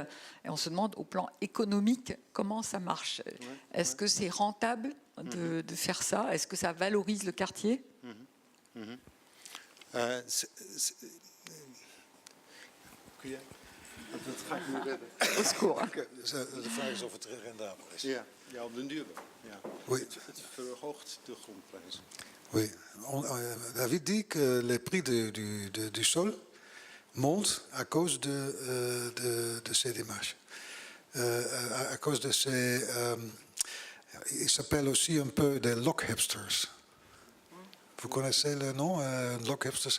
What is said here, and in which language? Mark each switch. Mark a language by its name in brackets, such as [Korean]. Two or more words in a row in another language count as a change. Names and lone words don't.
[French] Et on se demande au plan économique comment ça marche. Est-ce que c'est rentable de faire ça? Est-ce que ça valorise le quartier? Au secours. [Dutch] De vraag is of het rendabel is. Ja, op den duur wel. Ja. [French] Oui. [Dutch] Het verhoogt de grondprijs. [French] Oui. David dit que les prix du sol montent à cause de ces démarches. À cause de ces... ils s'appellent aussi un peu des lock-hipsters. Vous connaissez le nom, lock-hipsters?